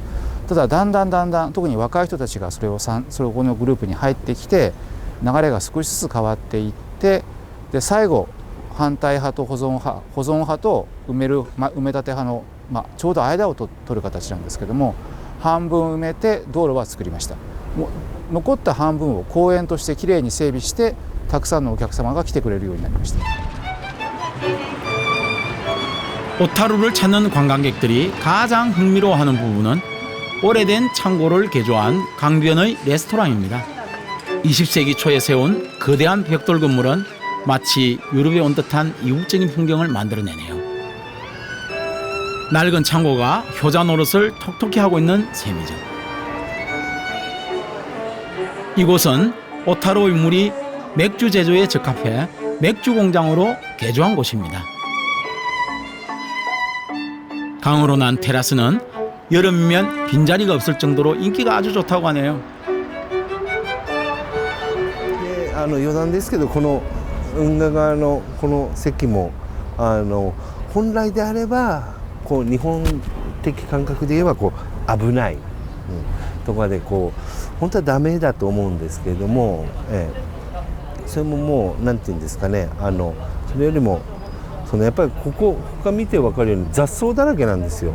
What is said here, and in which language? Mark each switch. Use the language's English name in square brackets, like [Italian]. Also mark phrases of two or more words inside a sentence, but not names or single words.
[Japanese] ただだんだん特に若い人たちがそれをこのグループに入ってきて流れが少しずつ変わっていって、で最後反対派と保存派と埋め立て派の、ちょうど間を取る形なんですけども、半分埋めて道路は作りました。残った半分を公園としてきれいに整備してたくさんのお客様が来てくれるようになりました。 [Korean] 오타루를 찾는 관광객들이 가장 흥미로워하는 부분은 오래된 창고를 개조한 강변의 레스토랑입니다. 20세기 초에 세운 거대한 벽돌 건물은 마치 유럽에 온 듯한 이국적인 풍경을 만들어내네요. 낡은 창고가 효자 노릇을 톡톡히 하고 있는 셈이죠. 이곳은 오타루의 물이 맥주 제조에 적합해 맥주 공장으로 개조한 곳입니다. 강으로 난 테라스는 여름이면 빈자리가 없을 정도로 인기가 아주 좋다고 하네요. [Japanese] 余談ですけど、この運河側のこの席も本来であればこう日本的感覚で言えばこう危ない、とかでこう本当はダメだと思うんですけれども、それももうなんていうんですかね、それよりもやっぱりここ他見て分かるように雑草だらけなんですよ。